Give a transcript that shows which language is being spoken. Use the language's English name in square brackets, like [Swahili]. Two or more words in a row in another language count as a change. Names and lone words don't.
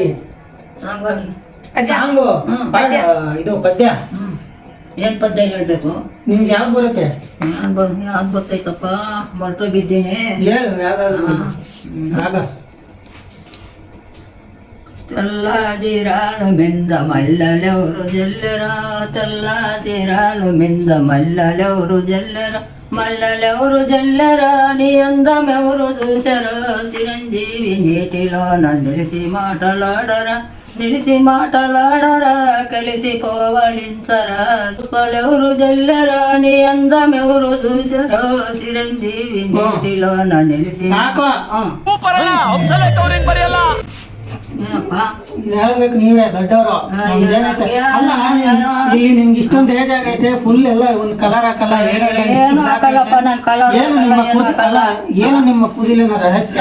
[Kannada] ಸಾಂಗ್ ಆಡ್ಲಿ. ಸಾಂಗು ಇದು ಪದ್ಯ. ಏನ್ ಪದ್ಯ ಹೇಳ್ಬೇಕು? ನಿಮ್ಗೆ ಯಾವ್ದು ಬರುತ್ತೆ? ಯಾವ್ದು ಗೊತ್ತೈತಪ್ಪ, ಮರ್ತೋಗಿದ್ದೀನಿ. ಹೇಳು ಯಾವ್ದಾದ್ರು ರಾಗ. [Telugu] తెల్లాదిరాలు మింద మల్లెలెవరు జల్లెరా తెల్లాదిరాలు మింద మల్లెలెవరు జల్లెరా మల్లెలెవరు జల్లెరా నీ అందమెవరు చూసరా చిరంజీవి నీటిలోన నిలిసి మాటలాడరా కలిసి పోవళించరా సుపలెవరు జల్లెరా నీ అందమెవరు చూసరా చిరంజీవి నీటిలోన నిలిసి [Kannada] ಸಾಕು ಏನಪ್ಪ ಇದು ಹೇಳ್ಬೇಕು ನೀವೇ ದೊಡ್ಡವರು ಅಲ್ಲ ಇಲ್ಲಿ ನಿಮ್ಗೆ ಇಷ್ಟೊಂದು ಏಜ್ ಆಗೈತೆ ಫುಲ್ ಎಲ್ಲ ಒಂದು ಕಲರ್ ಹಾಕಲ್ಲ ಏನು ಹಾಕಲ್ಲಪ್ಪ ನಾನು ಕಲರ್ ಏನು ನಿಮ್ಮ ಕೂದಲಿನ ರಹಸ್ಯ